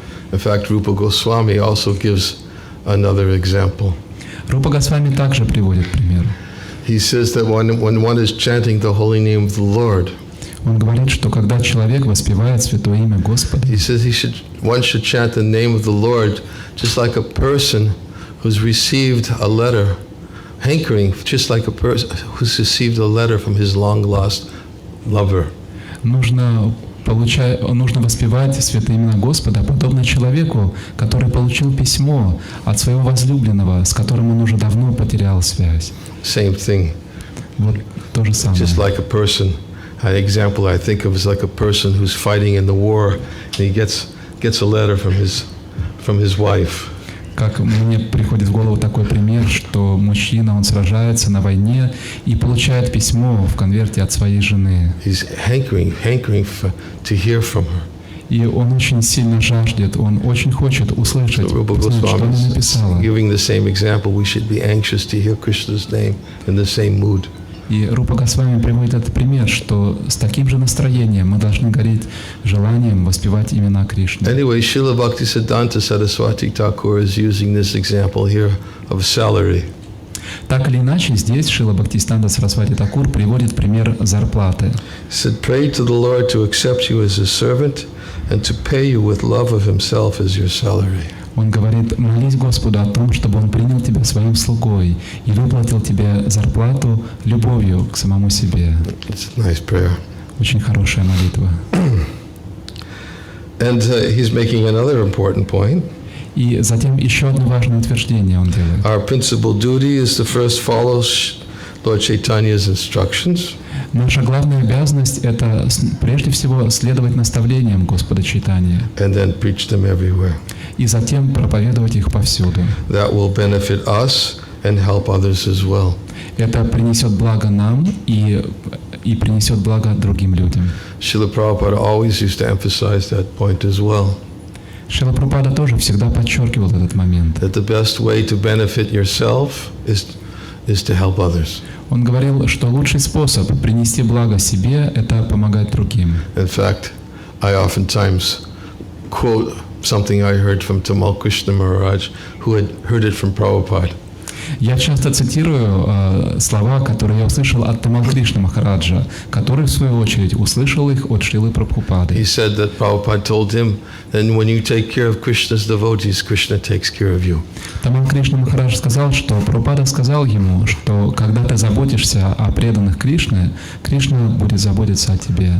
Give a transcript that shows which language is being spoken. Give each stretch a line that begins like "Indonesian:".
English: In fact, Rupa Goswami also gives another example.
Russian: Рупа Госвами также приводит пример.
English: He says that when one is chanting the holy name of the Lord,
Russian: Он говорит, что когда человек воспевает святое имя Господа,
English: he says one should chant the name of the Lord just like a person who's received a letter, hankering, just like a person who's received a letter from his long-lost lover.
Russian: нужно воспевать святые имена Господа, подобно человеку, который получил письмо от своего возлюбленного, с которым он уже давно потерял связь.
English: Same thing.
Russian: Вот то же самое.
English: Just like a person, an example I think of is like a person who's fighting in the war, and he gets a letter from his wife.
Russian: Как мне приходит в голову такой пример, что мужчина, он сражается на войне и получает письмо в конверте от своей жены.
English: He's hankering to hear from her.
Russian: И он очень сильно жаждет, он очень хочет услышать,
English: So Rupa
Russian: узнать, что она
English: Goswami
Russian: написала.
English: is giving the same example. We should be anxious to hear Krishna's name in the same mood.
Russian: И Рупа Госвами приводит этот пример, что с таким же настроением мы должны гореть желанием воспевать имена Кришны.
English: Anyway, Srila Bhaktisiddhanta Saraswati Thakur is using this example here of salary.
Russian: Так или иначе, здесь Шрила Бхактивиданта Сарасвати Такур приводит пример зарплаты.
English: He said, pray to the Lord to accept you as a servant and to pay you with love of himself as your salary.
Russian: Он говорит, молись Господу о том, чтобы Он принял тебя своим слугой и выплатил тебе зарплату любовью к самому себе.
English: It's a nice prayer.
Russian: Очень хорошая молитва.
English: And he's making another important point.
Russian: И затем еще одно важное утверждение он делает.
English: Our principal duty is to first follow Lord Chaitanya's instructions.
Russian: Наша главная обязанность – это прежде всего следовать наставлениям Господа Чайтаньи
English: And then preach them everywhere.
Russian: и затем проповедовать их повсюду.
English: That will benefit us and help others as well.
Russian: Это принесет благо нам и принесет благо другим людям.
English: Srila Prabhupada always used to emphasize that point as well.
Russian: Шрила Прабхупада тоже всегда подчеркивал этот момент.
English: That the best way to benefit yourself is to help others.
Russian: Он говорил, что лучший способ принести благо себе – это помогать другим.
English: In fact, I oftentimes quote something I heard from Tamal Krishna Maharaj, who had heard it from Prabhupada.
Russian: Я часто цитирую слова, которые я услышал от Тамал Кришны Махараджа, который, в свою очередь, услышал их от Шрилы Прабхупады.
English: He said that Prabhupada told him, "And when you take care of Krishna's devotees, Krishna takes care of you."
Russian: Тамал Кришна Махарадж сказал, что Прабхупада сказал ему, что когда ты заботишься о преданных Кришны, Кришна будет заботиться о тебе.